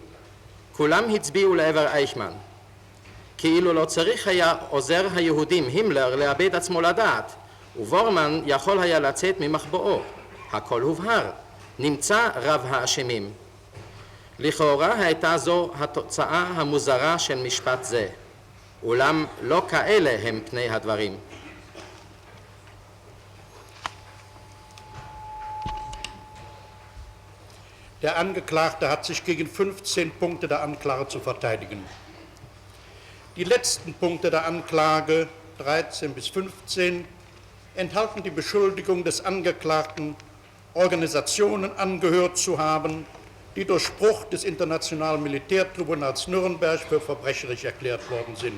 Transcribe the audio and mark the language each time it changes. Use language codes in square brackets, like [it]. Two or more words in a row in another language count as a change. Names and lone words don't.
[he] כולם הצביעו לעבר אייכמן. כאילו לא צריך היה עוזר היהודים הימלר לאבד עצמו לדעת, ובורמן יכול היה לצאת ממחבואו. הכל הובהר. נמצא רב האשמים. לכאורה הייתה זו התוצאה המוזרה של משפט זה. אולם לא כאלה הם פני הדברים. [de] Der Angeklagte hat sich gegen 15 Punkte der Anklage zu verteidigen. Die letzten Punkte der Anklage, 13 bis 15, enthalten die Beschuldigung des Angeklagten, Organisationen angehört zu haben, die durch Spruch des Internationalen Militärtribunals Nürnberg für verbrecherisch erklärt worden sind.